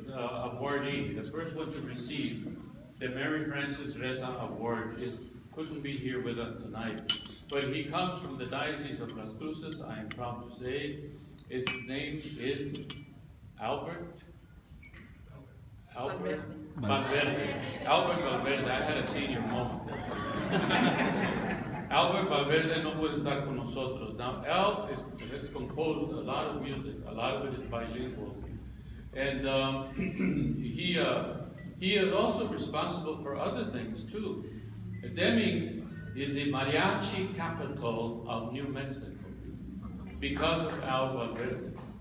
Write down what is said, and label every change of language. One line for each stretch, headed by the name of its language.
English: awardee, the first one to receive the Mary Frances Reza Award, couldn't be here with us tonight. But he comes from the Diocese of Las Cruces, I am proud to say. His name is Albert Valverde. Albert Valverde, I had a senior moment.
Spanish: Albert Valverde no puede estar con nosotros.
English: Now, Al has composed a lot of music, a lot of it is bilingual. And he is also responsible for other things too. Deming is the mariachi capital of New Mexico because of Al Valverde.